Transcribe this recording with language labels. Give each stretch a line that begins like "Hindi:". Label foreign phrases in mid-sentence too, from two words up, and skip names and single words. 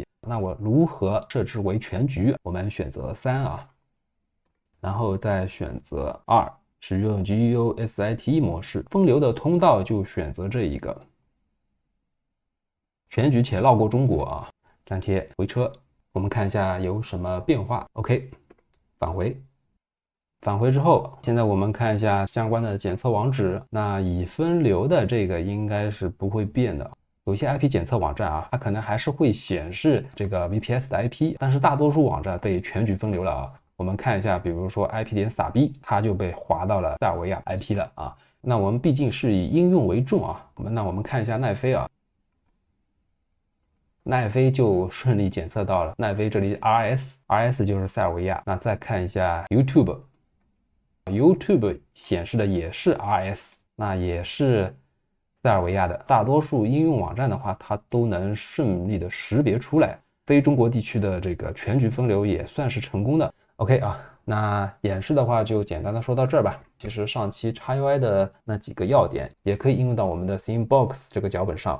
Chinese: 那我如何設置為全局？我們選擇3啊，然後再選擇2，使用 GUSITE 模式，分流的通道就選擇這一個，全局且繞過中國啊，粘貼回車，我們看一下有什麼變化。OK， 返回。返回之後，現在我們看一下相關的檢測網址，那已分流的這個應該是不會變的。有些 IP 檢測網站啊，它可能還是會顯示這個 VPS 的 IP， 但是大多數網站被全局分流了啊。我們看一下，比如說 IP.SAB， 它就被劃到了塞爾維亞 IP 了啊。那我們畢竟是以應用為重啊，那我們看一下奈飛啊，奈飛就順利檢測到了。奈飛這裡 RS 就是塞爾維亞。那再看一下 YouTube 顯示的也是 RS， 那也是塞爾維亞的。大多數應用網站的話，它都能順利的識別出來。非中國地區的這個全局分流也算是成功的。OK 啊，那演示的話就簡單的說到這兒吧。其實上期 XUI 的那幾個要點也可以應用到我們的 Sandbox 這個腳本上。